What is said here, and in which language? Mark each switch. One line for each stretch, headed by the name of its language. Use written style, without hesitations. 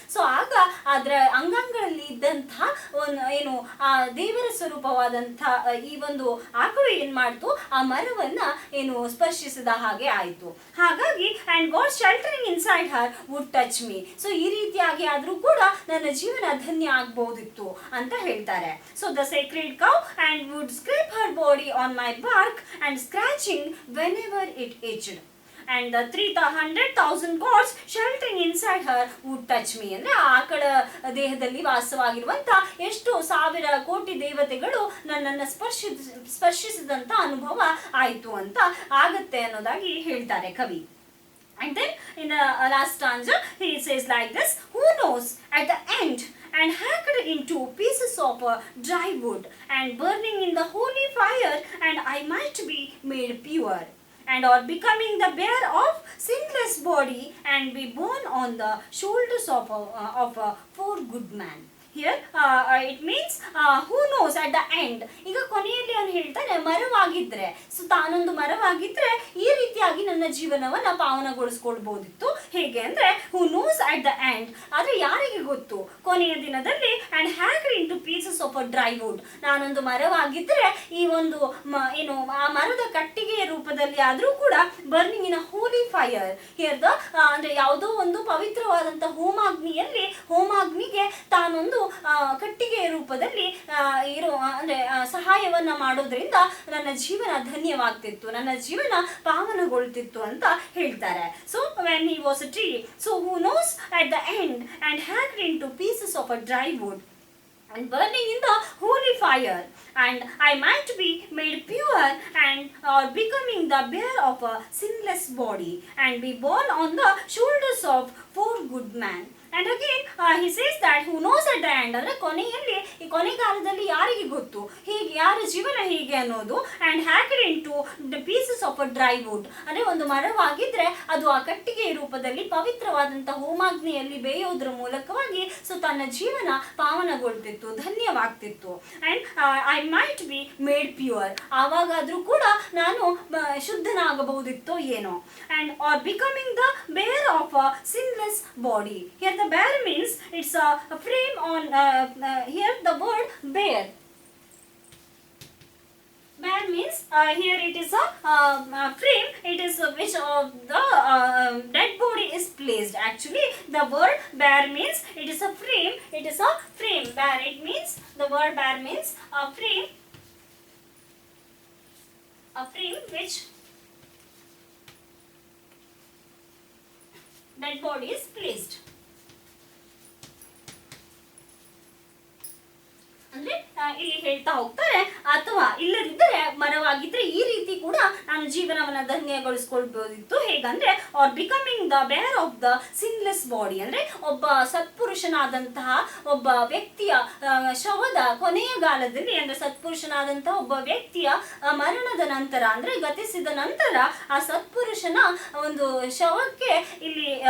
Kannada: So ಆಗ ಅದರ ಅಂಗಾಂಗಗಳಲ್ಲಿ ಇದ್ದಂತಹ ಒಂದು ಏನು ಆ ದೇವರ ಸ್ವರೂಪವಾದಂತಹ ಈ ಒಂದು ಆಕಳು ಏನ್ ಮಾಡ್ತು, ಆ ಮರವನ್ನ ಏನು ಸ್ಪರ್ಶಿಸಿದ ಹಾಗೆ ಆಯಿತು. ಹಾಗಾಗಿ
English: And god sheltering inside her would touch me.
Kannada: So ಈ ರೀತಿಯಾಗಿ ಆದ್ರೂ ಕೂಡ ನನ್ನ ಜೀವನ ಧನ್ಯ ಆಗ್ಬಹುದಿತ್ತು ಅಂತ ಹೇಳ್ತಾರೆ.
English: So the sacred cow and would scrape her body on my bark and scratching whenever it itched. And the 300,000 gods sheltering inside her would touch me.
Kannada: ಅಂದ್ರೆ ಆ ಆಕಳ ದೇಹದಲ್ಲಿ ವಾಸವಾಗಿರುವಂತ ಎಷ್ಟು ಸಾವಿರ ಕೋಟಿ ದೇವತೆಗಳು ನನ್ನನ್ನು ಸ್ಪರ್ಶಿಸಿದಂತ ಅನುಭವ ಆಯಿತು ಅಂತ ಆಗತ್ತೆ ಅನ್ನೋದಾಗಿ ಹೇಳ್ತಾರೆ ಕವಿ.
English: And then in the last stanza he says like this, who knows at the end and hacked into pieces of dry wood and burning in the holy fire, and I might be made pure and or becoming the bearer of sinless body and be born on the shoulders of a poor good man. Here it means who knows at the end.
Kannada: ಈಗ ಕೊನೆಯಲ್ಲಿ ಅವನು ಹೇಳ್ತಾನೆ ಮರವಾಗಿದ್ರೆ, so ತಾನೊಂದು ಮರವಾಗಿದ್ರೆ ಈ ರೀತಿಯಾಗಿ ನನ್ನ ಜೀವನವನ್ನ ಪಾವನಗೊಳಿಸ್ಕೊಳ್ಬಹುದಿತ್ತು. ಹೇಗೆ ಅಂದ್ರೆ
English: who knows at the end,
Kannada: ಆದ್ರೆ ಯಾರಿಗೆ ಗೊತ್ತು ಕೊನೆಯ ದಿನದಲ್ಲಿ.
English: and hacked into pieces of a dry wood,
Kannada: ನಾನೊಂದು ಮರವಾಗಿದ್ರೆ ಈ ಒಂದು ಏನು ಆ ಮರದ ಕಟ್ಟಿಗೆಯ ರೂಪದಲ್ಲಿ ಆದ್ರೂ ಕೂಡ
English: Burning in a holy fire.
Kannada: Here the ಅಂದ್ರೆ ಯಾವುದೋ ಒಂದು ಪವಿತ್ರವಾದಂತ ಹೋಮಾಗ್ನಿಗೆ ತಾನೊಂದು ಕಟ್ಟಿಗೆಯ ರೂಪದಲ್ಲಿ ಇರೋ ಅಂದ್ರೆ ಸಹಾಯವನ್ನ ಮಾಡೋದ್ರಿಂದ ನನ್ನ ಜೀವನ ಧನ್ಯವಾಗ್ತಿತ್ತು, ನನ್ನ ಜೀವನ ಪಾವನಗೊಳ್ತಿತ್ತು ಅಂತ ಹೇಳ್ತಾರೆ.
English: So when he was a tree, so who knows at the end and hacked into pieces of a dry wood and burning in the holy fire, and I might be made pure and or becoming the bear of a sinless body and be borne on the shoulders of four good men. And again he says that who knows at the end,
Kannada: ಅಂದ್ರೆ ಕೊನೆಯಲ್ಲಿ ಈ ಕೊನೆಗಾಲದಲ್ಲಿ ಯಾರಿಗೆ ಗೊತ್ತು ಹೀಗೆ ಯಾರ ಜೀವನ ಹೀಗೆ ಅನ್ನೋದು.
English: and hacked into the pieces of a dry wood,
Kannada: ಅಂದ್ರೆ ಒಂದು ಮರವಾಗಿದ್ರೆ ಅದು ಆ ಕಟ್ಟಿಗೆ ರೂಪದಲ್ಲಿ ಪವಿತ್ರವಾದಂತಹ ಹೋಮಾಗ್ನಿಯಲ್ಲಿ ಬೇಯೋದ್ರ ಮೂಲಕವಾಗಿ ಸೊ ತನ್ನ ಜೀವನ ಪಾವನಗೊಳ್ತಿತ್ತು, ಧನ್ಯವಾಗ್ತಿತ್ತು.
English: and I might be made pure,
Kannada: ಆವಾಗಾದ್ರೂ ಕೂಡ ನಾನು ಶುದ್ಧನಾಗಬಹುದಿತ್ತೋ ಏನೋ.
English: and or becoming the bear of a sinless body. Here the bear means it's a frame on here the word bear means here it is a frame, it is which the dead body is placed. Actually the word bear means it is a frame, it is a frame. Bear, it means the word bear means a frame which dead body is placed.
Kannada: ಅಂದ್ರೆ ಇಲ್ಲಿ ಹೇಳ್ತಾ ಹೋಗ್ತಾರೆ, ಅಥವಾ ಇಲ್ಲದಿದ್ದರೆ ಮರವಾಗಿದ್ರೆ ಈ ರೀತಿ ಕೂಡ ನಾನು ಜೀವನವನ್ನ ಧನ್ಯಗೊಳಿಸ್ಕೊಳ್ಬಹುದಿತ್ತು. ಹೇಗಂದ್ರೆ
English: are becoming the bear of the sinless body,
Kannada: ಅಂದ್ರೆ ಒಬ್ಬ ಸತ್ಪುರುಷನಾದಂತಹ ಒಬ್ಬ ವ್ಯಕ್ತಿಯ ಶವದ ಕೊನೆಯ ಕಾಲದಲ್ಲಿ, ಅಂದ್ರೆ ಸತ್ಪುರುಷನಾದಂತಹ ಒಬ್ಬ ವ್ಯಕ್ತಿಯ ಮರಣದ ನಂತರ ಅಂದ್ರೆ ಗತಿಸಿದ ನಂತರ ಆ ಸತ್ಪುರುಷನ ಒಂದು ಶವಕ್ಕೆ ಇಲ್ಲಿ